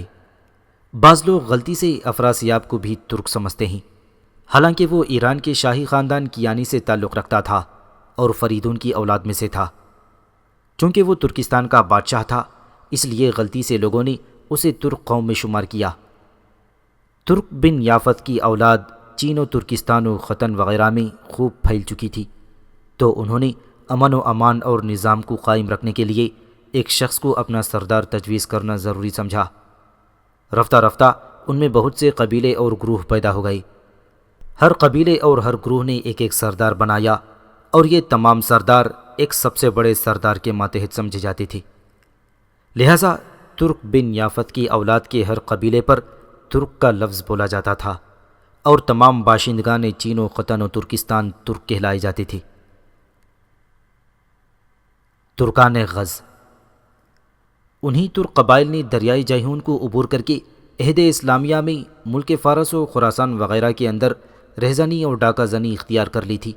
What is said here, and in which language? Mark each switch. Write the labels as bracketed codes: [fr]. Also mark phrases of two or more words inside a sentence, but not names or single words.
[ur] بعض لوگ غلطی سے افراسیاب کو بھی ترک سمجھتے ہیں، حالانکہ وہ ایران کے شاہی خاندان کیانی سے تعلق رکھتا تھا اور فریدون کی اولاد میں سے تھا۔ چونکہ وہ ترکستان کا بادشاہ تھا، اس لیے غلطی سے لوگوں نے اسے ترک قوم میں شمار کیا۔ ترک بن یافت کی اولاد چین و ترکستان و ختن وغیرہ میں خوب پھیل چکی تھی، تو انہوں نے امن و امان اور نظام کو قائم رکھنے کے لیے ایک شخص کو اپنا سردار تجویز کرنا ضروری سمجھا۔ رفتہ رفتہ ان میں بہت سے قبیلے اور گروہ پیدا ہو گئے۔ ہر قبیلے اور ہر گروہ نے ایک ایک سردار بنایا، اور یہ تمام سردار ایک سب سے بڑے سردار کے ماتحت سمجھے جاتے تھے۔ لہٰذا ترک بن یافت کی اولاد کے ہر قبیلے پر ترک کا لفظ بولا جاتا تھا، اور تمام باشندگان چین و ختن و ترکستان ترک کہلائے جاتے تھے۔ ترکان غز، انہی ترک قبائل نے دریائے جیحون کو عبور کر کے عہد اسلامیہ میں ملک فارس و خراسان وغیرہ کے اندر رہزنی اور ڈاکہ زنی اختیار کر لی تھی۔